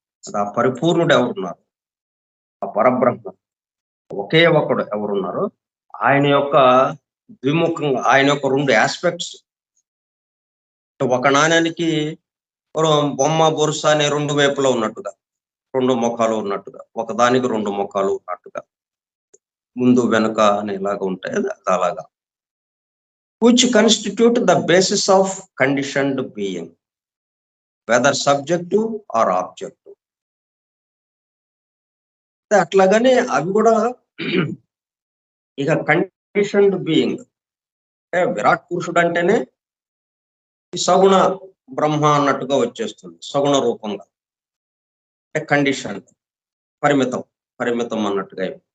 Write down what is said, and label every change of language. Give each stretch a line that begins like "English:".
Telugu: అది ఆ పరిపూర్ణుడు ఎవరున్నారు, ఆ పరబ్రహ్మ ఒకే ఒకడు ఎవరున్నారు, ఆయన యొక్క ద్విముఖంగా, ఆయన యొక్క రెండు ఆస్పెక్ట్స్. ఒక నాణ్యానికి బొమ్మ బొరుస అనే రెండు వైపులో ఉన్నట్టుగా, రెండు ముఖాలు ఉన్నట్టుగా, ఒకదానికి రెండు ముఖాలు ఉన్నట్టుగా, ముందు వెనుక అనేలాగా ఉంటాయి. అది అలాగా.
English: which constitute the basis of conditioned being, whether subjective or objective.
Telugu: అట్లాగానే అవి కూడా ఇక కండిషన్డ్ బీయింగ్ అంటే విరాట్ పురుషుడు అంటేనే సగుణ బ్రహ్మ అన్నట్టుగా వచ్చేస్తుంది, సగుణ రూపంగా. అంటే కండిషన్, పరిమితం, పరిమితం అన్నట్టుగా.